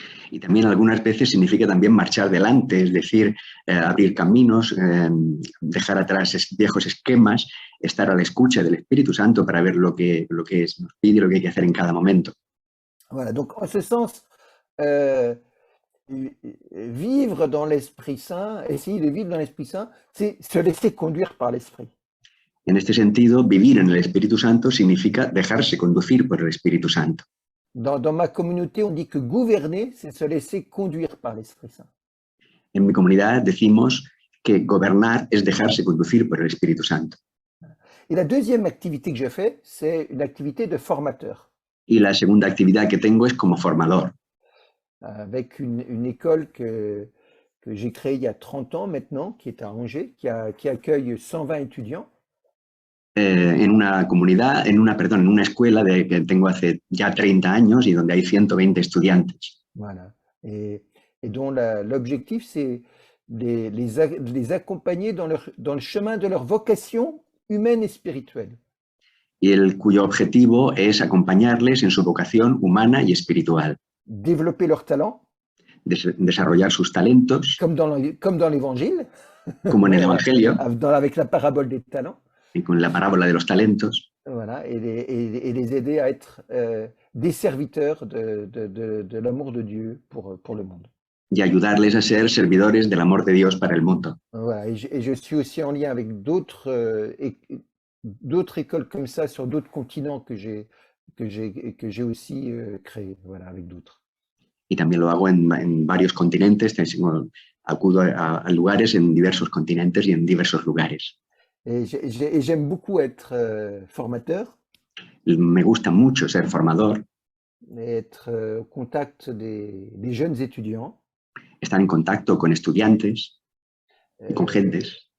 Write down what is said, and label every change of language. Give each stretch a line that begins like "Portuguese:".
Spanish: Y también algunas veces significa también marchar delante, es decir, abrir caminos, dejar atrás viejos esquemas, estar a la escucha del Espíritu Santo para ver lo que nos pide y lo que hay que hacer en cada momento.
French: Voilà, donc en ce sens, vivre dans l'Esprit Saint, essayer de vivre dans l'Esprit Saint, c'est se laisser conduire par l'Esprit.
Spanish: En este sentido, vivir en el Espíritu Santo significa dejarse conducir por el Espíritu Santo.
French: Dans ma communauté, on dit que gouverner, c'est se laisser conduire par l'Esprit Saint.
Spanish: En mi comunidad decimos que gobernar es dejarse conducir por el Espíritu Santo.
French: Et la deuxième activité que je fais, c'est une activité de formateur.
Spanish: Y la segunda actividad que tengo es como formador.
French: Avec une école que j'ai créée il y a 30 ans maintenant, qui est à Angers, qui accueille 120 étudiants.
Spanish: En una escuela que tengo hace ya 30 años y donde hay 120 estudiantes.
French: Voilà. Et dont l'objectif, c'est les accompagner dans le chemin de leur vocation humaine et spirituelle.
Spanish: Y cuyo objetivo es acompañarles en su vocación humana y espiritual.
French: Développer leurs talents.
Spanish: Desarrollar sus talentos.
French: Comme dans l'Évangile.
Spanish: Como en el Evangelio.
French: Avec la parabole des talents.
Spanish: Y con la parábola de los talentos.
French: Voilà, et les aider à être des serviteurs de l'amour de Dieu pour le monde.
Spanish: Y ayudarles a ser servidores del amor de Dios para el mundo.
French: Voilà, et je suis aussi en lien avec d'autres écoles comme ça sur d'autres continents que j'ai aussi créées, voilà, avec d'autres.
Spanish: Y también lo hago en varios continentes, acudo a lugares en diversos continentes y en diversos lugares.
French: Et j'aime beaucoup être formateur.
Spanish: Me gusta mucho ser formador.
French: Être au contact des jeunes étudiants.
Spanish: Estar en contacto con estudiantes, con gentes.